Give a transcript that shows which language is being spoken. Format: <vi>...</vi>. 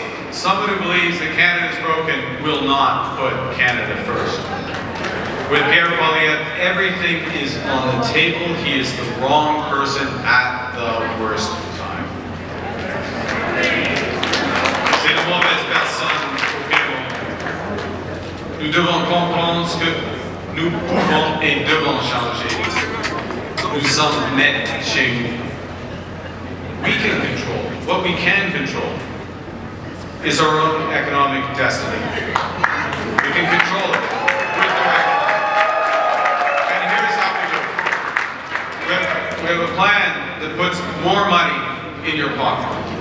<en>Someone who believes that Canada is broken will not put Canada first. With Pierre Poilievre, everything is on the table. He is the wrong person at the worst time.</en> <fr>C'est la mauvaise personne au bureau. Nous devons comprendre ce que nous pouvons et devons changer. Nous sommes nets chez nous.</fr> <en>We can control. What we can control is our own economic destiny. We can control it with the right. And here's how we do it. We have a plan that puts more money in your pocket.</en>